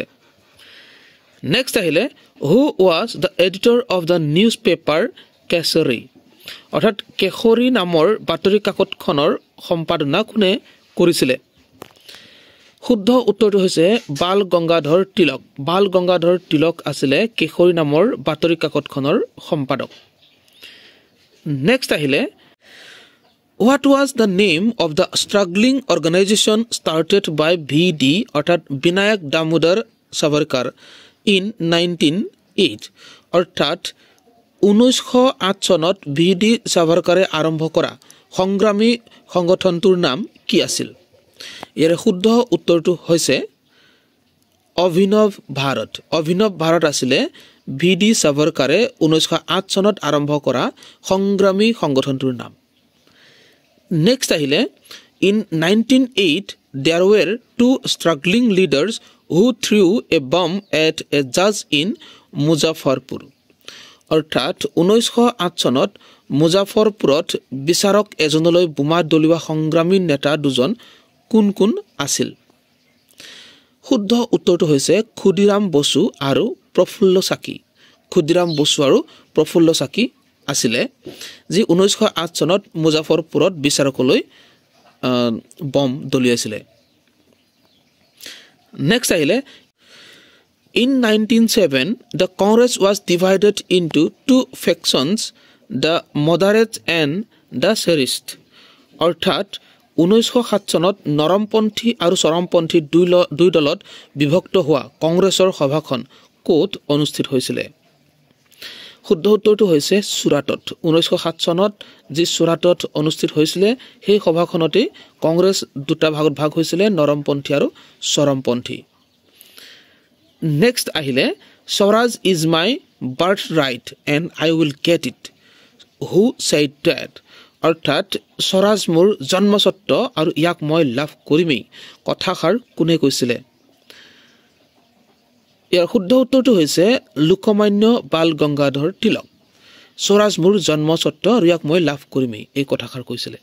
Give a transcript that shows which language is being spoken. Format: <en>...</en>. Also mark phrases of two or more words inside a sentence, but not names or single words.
<as>নেক্সট আহিলে</as> <en>who was the editor of the news paper</en> <as>কেশৰী, অৰ্থাৎ কেশৰী নামৰ বাতৰি কাকতখনৰ সম্পাদনা কোনে কৰিছিলে? শুদ্ধ উত্তৰটো হৈছে বাল গংগাধৰ তিলক। বাল গংগাধৰ তিলক আছিলে কেশৰী নামৰ বাতৰি কাকতখনৰ সম্পাদক। নেক্সট আহিলে</as> <en>What was the name of the struggling organization started by V.D.</en> <as>অৰ্থাৎ বিনায়ক দামোদৰ সাভাৰকাৰ in 1908? অৰ্থাৎ 1908 চনত V.D. সাভাৰকাৰে আৰম্ভ কৰা সংগ্ৰামী সংগঠনটোৰ নাম কি আছিল? ইয়াৰ শুদ্ধ উত্তৰটো হৈছে অভিনৱ ভাৰত। অভিনৱ ভাৰত আছিলে V.D. সাভাৰকাৰে 1908 চনত আৰম্ভ কৰা সংগ্ৰামী সংগঠনটোৰ নাম। নেক্সট আহিলে</as> <en>in 1908 there were two struggling leaders who threw a bomb at a judge in মুজাফৰপুৰ,</en> <as>অৰ্থাৎ 1908 চনত মুজাফৰপুৰত বিচাৰক এজনলৈ বোমা দলিওৱা সংগ্ৰামী নেতা দুজন কোন কোন আছিল? শুদ্ধ উত্তৰটো হৈছে ক্ষুদিৰাম বসু আৰু প্ৰফুল্ল চাকি। ক্ষুদিৰাম বসু আৰু প্ৰফুল্ল চাকি আছিলে যি 1908 চনত মুজাফৰপুৰত বিচাৰকলৈ বম দলিয়াইছিলে। নেক্সট আহিলে</as> <en>in 1907 the Congress was divided into two factions, the moderate and the serist,</en> <as>অৰ্থাৎ 1907 চনত নৰমপন্থী আৰু চৰমপন্থী দুই দলত বিভক্ত হোৱা কংগ্ৰেছৰ সভাখন ক'ত অনুষ্ঠিত হৈছিলে? শুদ্ধ উত্তৰটো হৈছে চুৰাটত। 1907 চনত যি চুৰাটত অনুষ্ঠিত হৈছিলে সেই সভাখনতেই কংগ্ৰেছ দুটা ভাগত ভাগ হৈছিলে, নৰমপন্থী আৰু চৰমপন্থী। নেক্সট আহিলে</as> <en>Swaraj is my birth right and I will get it, who said that,</en> <as>অৰ্থাৎ স্বৰাজ মোৰ জন্মস্বত্ব আৰু ইয়াক মই লাভ কৰিমেই কথাষাৰ কোনে কৈছিলে? ইয়াৰ শুদ্ধ উত্তৰটো হৈছে লোকমান্য বাল গংগাধৰ তিলক। স্বৰাজ মোৰ জন্মস্বত্ব আৰু ইয়াক মই লাভ কৰিমেই এই কথাষাৰ কৈছিলে।</as>